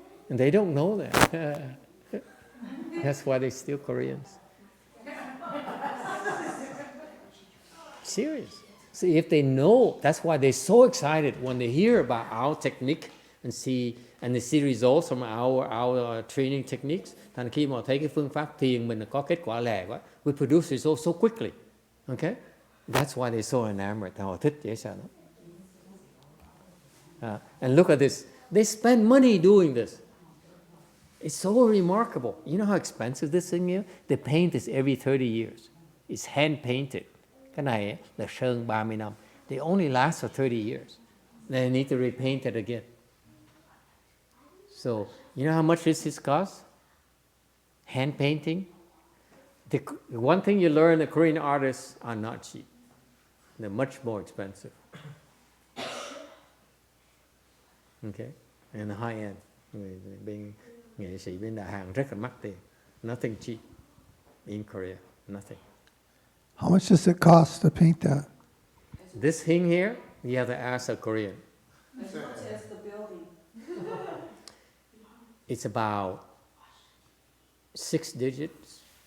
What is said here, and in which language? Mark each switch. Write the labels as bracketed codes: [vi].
[en] And they don't know that. That's why they're still Koreans. Serious. See, if they know, that's why they're so excited when they hear about our technique and they see results from our training techniques. [vi] Thành khi mà thấy cái phương pháp thiền mình có kết quả lẹ quá, [en] we produce results so quickly. Okay? That's why they're so enamored. [vi] Họ thích dễ sợ lắm. [en] And look at this. They spend money doing this. It's so remarkable. You know how expensive this thing is? They paint this every 30 years. It's hand painted. [vi] Cái này là sơn 30 năm. [en] They only last for 30 years. Then they need to repaint it again. So, you know how much this costs? Hand painting. The one thing you learn, the Korean artists are not cheap. They're much more expensive. Okay? And high end. [vi] Bên nghệ sĩ bên Đà Hàn rất là mắc tiền. [en] Nothing cheap in Korea. Nothing. How much does it cost to paint that? This thing here, you have to ask a Korean. As much as the building. It's about 6 digits.